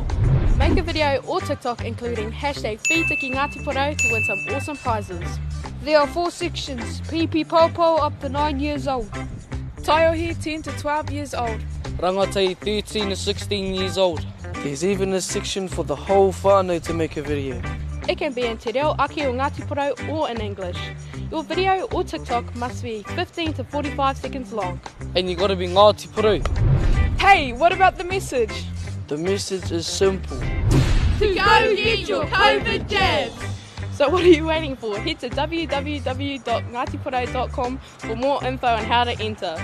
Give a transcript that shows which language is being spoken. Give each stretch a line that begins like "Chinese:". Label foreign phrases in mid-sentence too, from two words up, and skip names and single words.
English: Make a video or TikTok including hashtag Tiki Ngāti Porou to win some awesome prizes. There are 4 sections. Popo up to 9 years old. Taiohi 10 to 12 years old. Rangatahi 13 to 16 years old. There's even a section for the whole whānau to make a video. It can be in
Māori: te reo ake o Ngāti Porou
English: or in English. Your video or TikTok must be 15 to 45 seconds long. And you gotta be Ngāti Porou. Hey, what about the message? The message is simple. To go get your COVID jabs. So what are you waiting for? Head to www.ngatiporou.com for more info on how to enter.